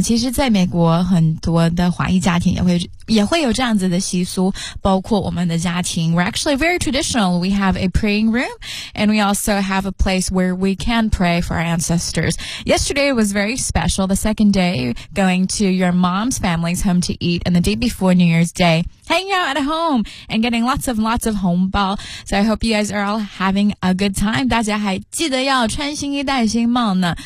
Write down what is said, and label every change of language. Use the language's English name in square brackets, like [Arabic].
[Chinese] 其实在美国很多的华裔家庭也会有这样子的习俗，包括我们的家庭。 [English] We're actually very traditional. We have a praying room and we also have a place where we can pray for our ancestors. Yesterday was very special. The second day, going to your mom's family's home to eat and the day before New Year's Day, hanging out at home and getting lots and lots of 红包. So I hope you guys are all having a good time. [Chinese] 大家还记得要穿新衣戴新帽呢。